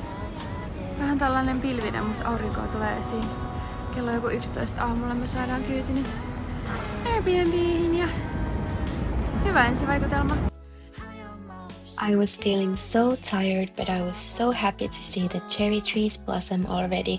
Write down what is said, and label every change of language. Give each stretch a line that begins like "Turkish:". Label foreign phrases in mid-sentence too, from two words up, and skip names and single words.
Finnish: Vähän tällainen pilvinen, mutta aurinkoa tulee esiin. Kello on joku 11 aamulla me saadaan kyyti nyt Airbnbihin ja hyvä ensivaikutelma.
English: I was feeling so tired, but I was so happy to see the cherry trees blossom already.